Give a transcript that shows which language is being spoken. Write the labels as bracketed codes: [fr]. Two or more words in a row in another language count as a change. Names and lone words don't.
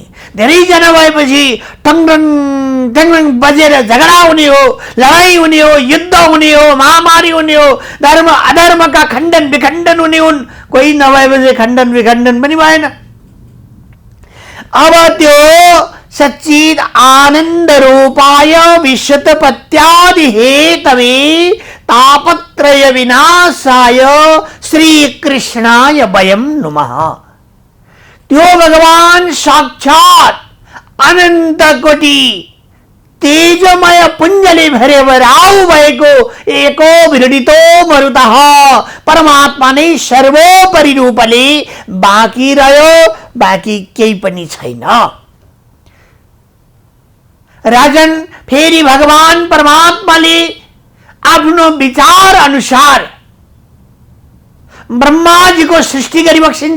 [ne] धेरैजना भएपछि टङटङ टङटङ बजेर झगडा हुने हो, लडाई हुने हो, युद्ध हुने हो, महामारी हुने हो, धर्म अधर्मका खण्डन विखण्डन हुने हुन्। कोही नभएपछि खण्डन विखण्डन पनि भएन। अब त्यो [sa] सच्चिद आनन्द रूपाय विश्वोत्पत्त्यादि हेतवे तापत्रय विनाशाय श्री कृष्णाय वयम नुमः। [ne] त्यो भगवान साक्षात अनंत कोटि तेजमय पुञ्जले भरेवराउ भएको एको विरडितो मरुतः परमात्मा नै सर्वोपरि रूपले बाँकी रह्यो, बाँकी केही पनि छैन। राजन, फेरि भगवान परमात्माले आफ्नो विचार अनुसार ब्रह्माजीको सृष्टि गरिबक्सिन्छ।